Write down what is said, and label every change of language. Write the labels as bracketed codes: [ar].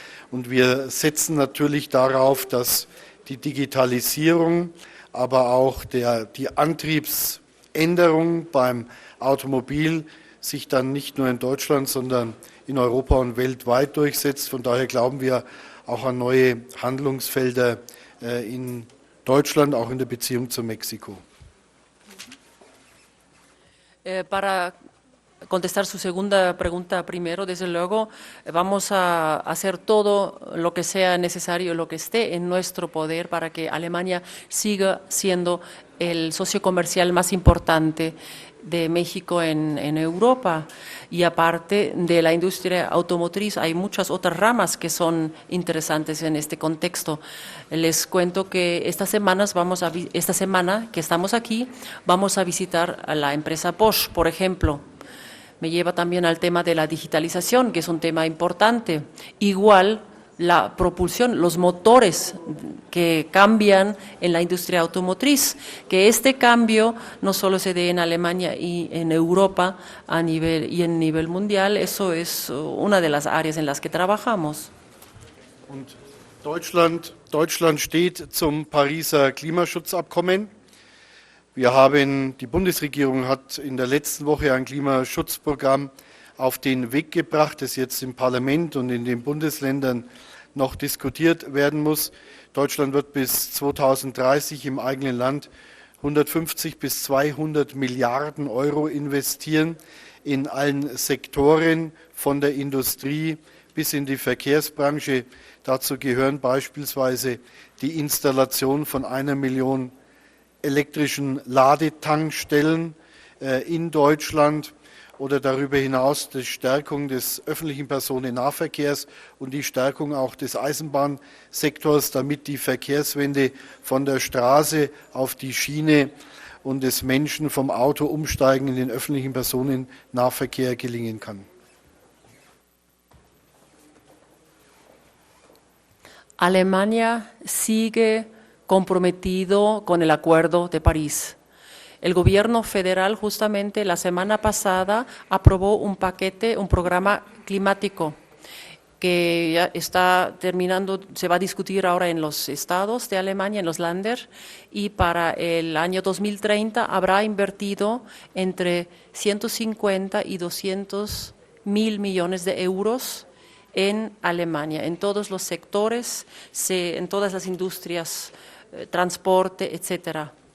[de] Und wir setzen natürlich darauf, dass die Digitalisierung, aber auch die Antriebsänderung beim Automobil sich dann nicht nur in Deutschland, sondern in Europa und weltweit durchsetzt. Von daher glauben wir auch an neue Handlungsfelder in Deutschland, auch in der Beziehung zu Mexiko. [es] Para contestar su segunda pregunta primero, desde luego, vamos a hacer todo lo que sea necesario, lo que esté en nuestro poder para que Alemania siga siendo el socio comercial más importante de México en Europa. Y aparte de la industria automotriz, hay muchas otras ramas que son interesantes en este contexto. Les cuento que esta semana que estamos aquí, vamos a visitar a la empresa Bosch, por ejemplo. Me lleva también al tema de la digitalización, que es un tema importante. Igual la propulsión, los motores que cambian en la industria automotriz, que este cambio no solo se dé en Alemania y en Europa en nivel mundial. Eso es una de las áreas en las que trabajamos. [de] Und Deutschland steht zum Pariser Klimaschutzabkommen. Die Bundesregierung hat in der letzten Woche ein Klimaschutzprogramm auf den Weg gebracht, das jetzt im Parlament und in den Bundesländern noch diskutiert werden muss. Deutschland wird bis 2030 im eigenen Land 150 bis 200 Milliarden Euro investieren in allen Sektoren, von der Industrie bis in die Verkehrsbranche. Dazu gehören beispielsweise die Installation von 1 Million elektrischen Ladetankstellen in Deutschland oder darüber hinaus die Stärkung des öffentlichen Personennahverkehrs und die Stärkung auch des Eisenbahnsektors, damit die Verkehrswende von der Straße auf die Schiene und des Menschen vom Auto umsteigen in den öffentlichen Personennahverkehr gelingen kann. [es] Alemania sigue comprometido con el Acuerdo de París. El gobierno federal justamente la semana pasada aprobó un programa climático que ya está terminando, se va a discutir ahora en los estados de Alemania, en los Länder, y para el año 2030 habrá invertido entre 150 y 200 mil millones de euros en Alemania, en todos los sectores, en todas las industrias, transporte, etcétera.